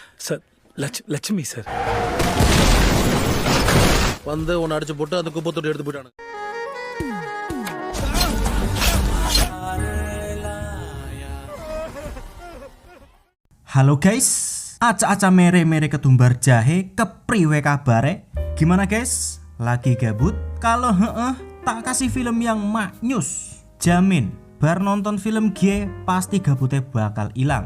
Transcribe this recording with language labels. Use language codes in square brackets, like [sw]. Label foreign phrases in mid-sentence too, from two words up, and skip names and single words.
[ta] சார் லட்சுமி சார் வந்து உன்னை அடிச்சு போட்டு அந்த குப்பை தொட்டி எடுத்து போயிட்டானு. [jv] Halo guys, aca-aca mere-mere ketumbar jahe, kepriwe kabare? [id] Gimana guys? Lagi gabut? Kalau tak kasih film yang maknyus. Jamin, bar nonton film G pasti gabutnya bakal hilang.